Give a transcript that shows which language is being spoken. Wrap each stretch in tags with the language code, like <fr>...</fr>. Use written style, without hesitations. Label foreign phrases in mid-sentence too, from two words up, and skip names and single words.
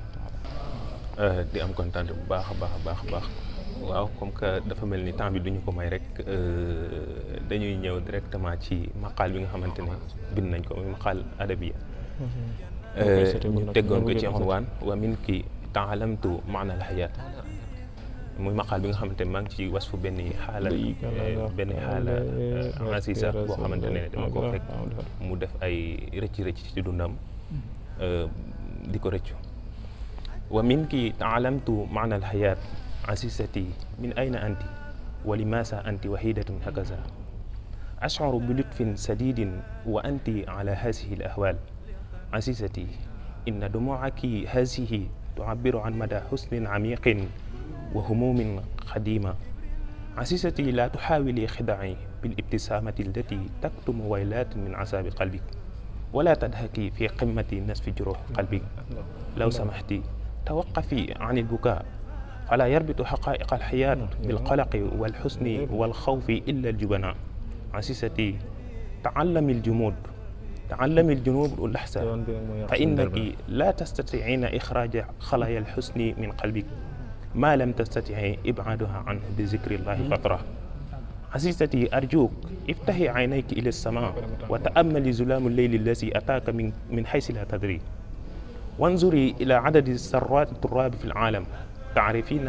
<wo>di am kontaan bu baax a baax waaw</wo> <fr>comme que</fr> <wo>dafa mel ni temps bi duñu ko may rek dañuy ñëw directement ci maqaal bi nga xamante ne bind nañ ko muy</wo> <ar>مقال أدبية</ar> <wo>ñu teggoon ko ci unwaan</wo> <ar>و من كي تعلمت معنى الحياة</ar> <wo>muy maqaal bi nga xamante ne maa ngi ci wasfu benn xaala Asiisa boo xamante ne dama ko fekk mu def ay rëcc ci dundam di ko rëccu</wo> <ar>و من كي تعلمت معنى الحياة آسيستي من أين أنت و لماذا أنت واحدة هكذا أشعر بلطف سديد و أنت على هذه الأحوال آسيستي إن دموعك هذه تعبر عن مدى حزن عميق و هموم قديمة آسيستي لا تحاولي خداع بالابتسامة التي تكتم ويلات من أعصاب قلبك ولا تضحكي في قمة نصف جروح قلبك لو سمحت توقفي عن البكاء فلا يربط حقائق الحياة بالقلق والحزن والخوف إلا الجبناء آسيستي تعلمي الجمود واللحظة فإنك لا تستطيعين إخراج خلايا الحسن من قلبك ما لم تستطيعي إبعادها عنه بذكر الله فترة عزيزتي أرجوك افتحي عينيك إلى السماء وتأملي ظلام الليل الذي أتاك من حيث لا تدري وانظري إلى عدد ذرات التراب في العالم تعرفين</ar>